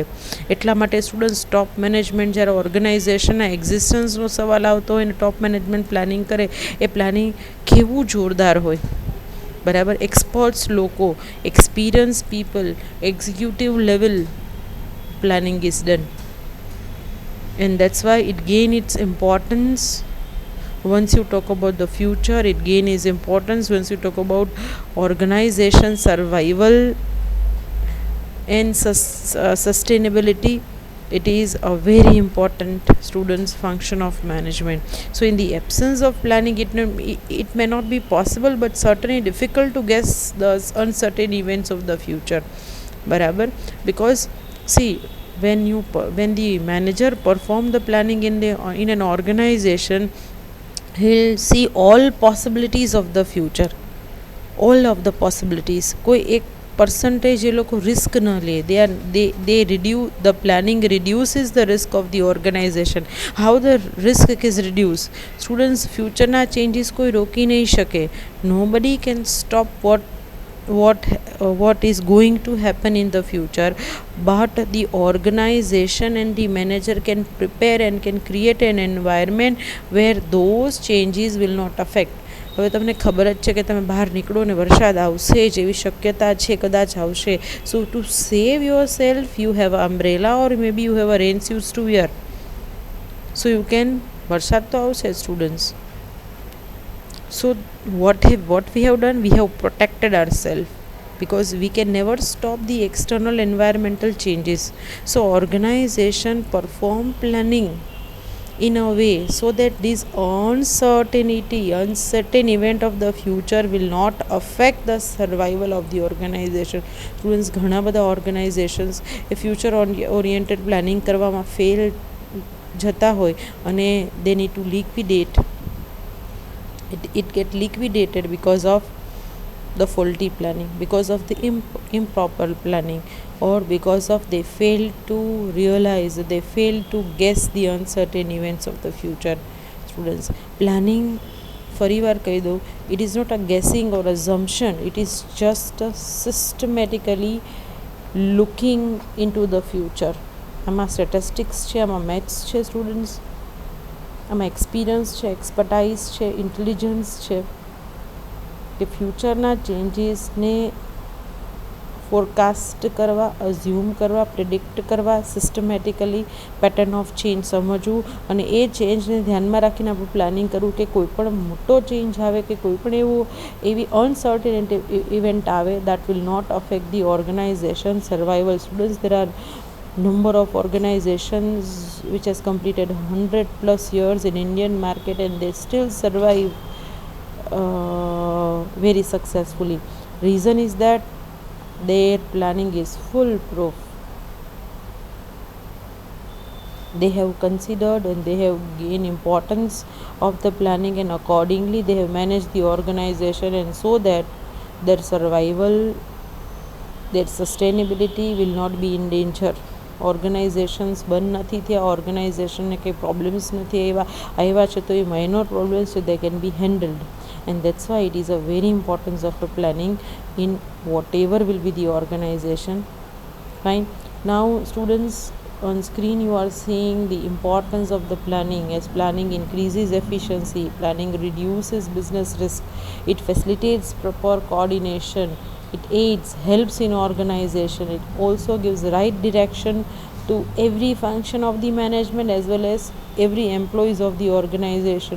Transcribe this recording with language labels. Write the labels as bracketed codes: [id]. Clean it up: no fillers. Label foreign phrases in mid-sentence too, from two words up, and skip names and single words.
[gu] એટલા માટે [en] students top management [gu] જ્યારે ઓર્ગેનાઇઝેશનના એક્ઝિસ્ટન્સનો સવાલ આવતો હોય ને [en] top management planning [gu] કરે, એ પ્લાનિંગ કેવું જોરદાર હોય, બરાબર. [en] એક્સપર્ટ્સ લોકો, experience people, executive level planning is done, and that's why it gain its importance. Once you talk about the future, it gain its importance. Once you talk about organization survival and sustainability, it is a very important students function of management. So in the absence of planning, it may not be possible but certainly difficult to guess the uncertain events of the future, barabar. Because see, when the manager perform the planning in an organization, he'll see all possibilities of the future, all of the possibilities. [gu] કોઈ એક percentage એ લોકો રિસ્ક ન લે. [en] they reduce, the planning reduces the risk of the organization. How the risk is reduced? Students, future changes [gu] કોઈ રોકી નહીં શકે. [en] Nobody can stop what is going to happen in the future, but the organization and the manager can prepare and can create an environment where those changes will not affect. [gu] હવે તમને ખબર જ છે કે તમે બહાર નીકળો ને વરસાદ આવશે જ એવી શક્યતા છે, કદાચ આવશે. [en] So to save yourself you have an umbrella or maybe you have a rain shoes to wear. so you can, [gu] વરસાદ તો આવશે સ્ટુડન્ટ્સ. [en] So what we have done, we have protected ourselves because we can never stop the external environmental changes. So organization perform planning in a way so that this uncertain event of the future will not affect the survival of the organization. Students, [gu] ઘણા બધા organizations એ [en] future oriented planning [gu] કરવામાં fail જતા હોય અને [en] they need to liquidate. It get liquidated because of the faulty planning, because of the improper planning, or because of they fail to realize, they fail to guess the uncertain events of the future. Students, planning, [gu] ફરી વાર કહી દઉં, [en] it is not a guessing or assumption, it is just a systematically looking into the future. [gu] આમાં સ્ટેટિસ્ટિક્સ છે, આમાં મેથ્સ છે સ્ટુડન્ટ્સ, આમાં એક્સપિરિયન્સ છે, એક્સપર્ટાઇઝ છે, ઇન્ટેલિજન્સ છે, કે ફ્યુચરના ચેન્જીસને ફોરકાસ્ટ કરવા, અઝ્યુમ કરવા, પ્રિડિક્ટ કરવા, સિસ્ટમેટિકલી [en] pattern of change [gu] સમજવું, અને એ ચેન્જને ધ્યાનમાં રાખીને આપણે પ્લાનિંગ કરવું કે કોઈ પણ મોટો ચેન્જ આવે કે કોઈ પણ એવી [en] uncertain event [gu] આવે [en] that will not affect the organization survival. Students, there are number of organizations which has completed 100+ years in Indian market and they still survive very successfully. Reason is that their planning is foolproof. They have considered and they have gained importance of the planning, and accordingly they have managed the organization, and so that their survival, their sustainability will not be in danger. [gu] ઓર્ગેનાઇઝેશન્સ બંધ નથી થયા, ઓર્ગેનાઇઝેશનને કંઈ પ્રોબ્લેમ્સ નથી આવ્યા છે, તો એ માઇનોર પ્રોબ્લેમ્સ છે, [en] they can be handled. And that's why it is a very importance of a planning in whatever will be the organization. Fine. Now students, on screen you are seeing the importance of the planning, as planning increases efficiency, planning reduces business risk, it facilitates proper coordination, it aids, helps in organization, it also gives right direction to every function of the management as well as every employees of the organization.